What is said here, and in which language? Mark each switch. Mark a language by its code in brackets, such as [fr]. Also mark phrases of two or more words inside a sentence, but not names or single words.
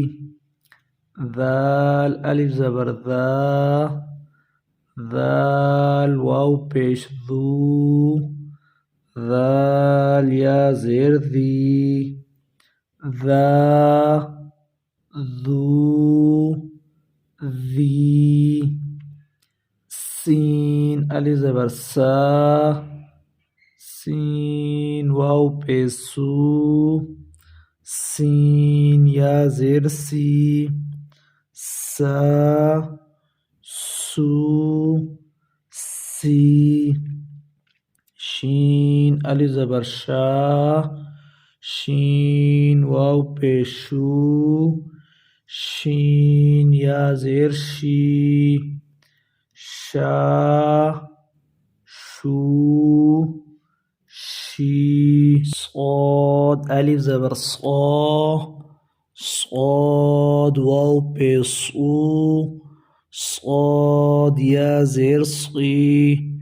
[ur] دال الف زبر دا، دال واو پیش دو، دال یا زیر دی، دا دو دی. سين ألف زبر سا سين واو پیش سو سين يا زير سي سا سو سي شين ألف زبر شا شين واو پیش شو شين يا زير شي شا شو شي صاد ألف زبر صا صاد واو پیش صو صاد يا زير صي